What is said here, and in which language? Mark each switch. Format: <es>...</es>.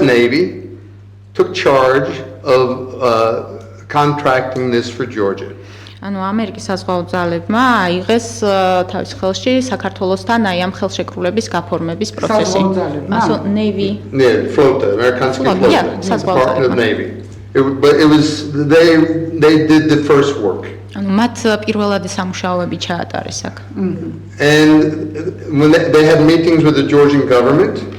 <en>Navy took charge of contracting this for Georgia.</en> <ka>ანუ ამერიკის საზღვაო ძალებმა აიღეს თავის ხელში საქართველოსთან აი ამ ხელშეკრულების გაფორმების პროცესი.</ka> <en>Also Navy. Yeah,</en> <ru>flota, Amerikanski flota.</ru> <en>Department of Navy. But it was they did the first work.</en> <ka>ანუ მათ პირველადი სამუშაოები ჩაატარეს აქ.</ka> <en>And when they had meetings with the Georgian government,</en>